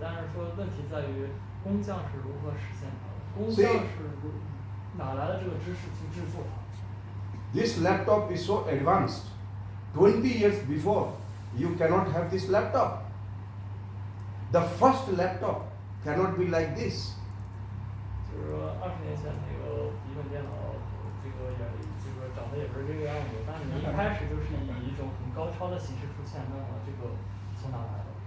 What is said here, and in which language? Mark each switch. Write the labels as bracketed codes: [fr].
[zh] 但是说问题在于工匠是如何实现它的，工匠是哪来的这个知识去制作它 [en] ？This laptop is so advanced. 20 years before, you cannot have this laptop. The first laptop cannot be like this. [zh] 就是说20年前那个笔记本电脑，这个也就是长得也不是这个样子，但是你一开始就是以一种很高超的形式出现，那么这个从哪来的？